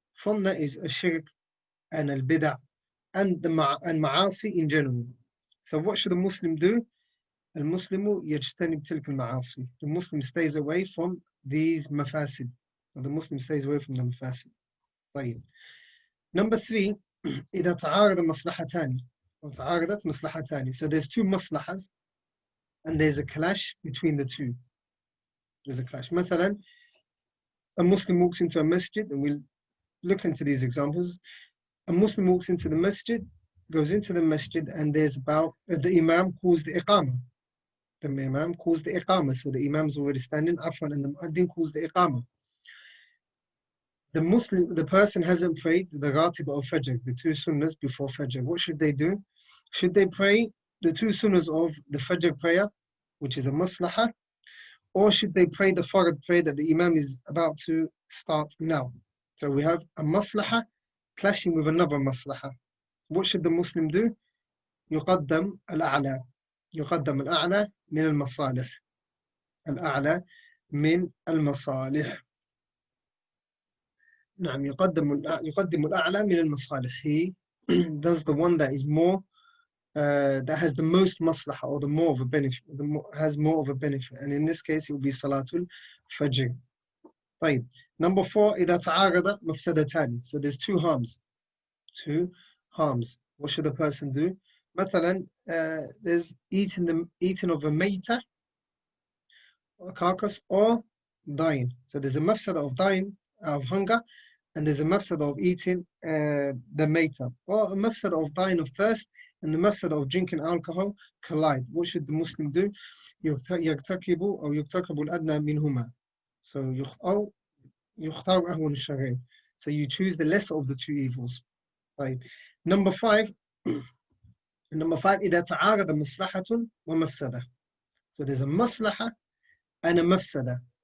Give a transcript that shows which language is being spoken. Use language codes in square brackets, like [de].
[en] From that is a shirk and al bid'ah and ma'asi in general. So what should a Muslim do? [ar] Al-Muslimu yajtanib tilka al-ma'asi. [en] The Muslim stays away from these mafasid, or the Muslim stays away from the mafasid. [ar] طيب. [en] Number 3, [ar] إذا تعارض مصلحتان أو تعارضت مصلحتان. [en] So there's two maslahas and there's a clash between the two. There's a clash. مثلا, a Muslim walks into a masjid, and we'll look into these examples. A Muslim walks into the masjid, goes into the masjid, and there's about the Imam calls the Iqamah. The Imam calls the Iqamah, so the Imam's already standing, afwan, and the Muaddin calls the Iqamah. The person hasn't prayed the Ratib or Fajr, the two sunnahs before Fajr. What should they do? Should they pray the two sunnahs of the Fajr prayer, which is a maslaha, or should they pray the Farad prayer that the Imam is about to start now? So we have a maslaha clashing with another maslaha. What should the Muslim do? [ar] يقدم الأعلى. يقدم الأعلى من المصالح. الأعلى من المصالح. نعم يقدم الأعلى من المصالح. [en] He does the one that is more that has the most maslaha, or the more of a benefit, has more of a benefit, and in this case it will be Salatul Fajr. [ar] طيب. [en] Number 4, [ar] إذا تعارض مفسدتان. [en] So there's two harms. What should a person do? مثلا, there's eating of a mayta, a carcass, or dying. So there's a mafsada of dying of hunger, and there's a mafsada of eating the mayta, or a mafsada of dying of thirst, and the mafsada of drinking alcohol collide. What should the Muslim do? [ar] يرتكب أو يرتكب الأدنى منهما. [en] So [ar] يختار أهون الشرين. [en] So you choose the lesser of the two evils. [ar] طيب. [en] Number 5, [ar] إذا تعارض مصلحة ومفسدة. [en] So there's a maslaha and a mafsada.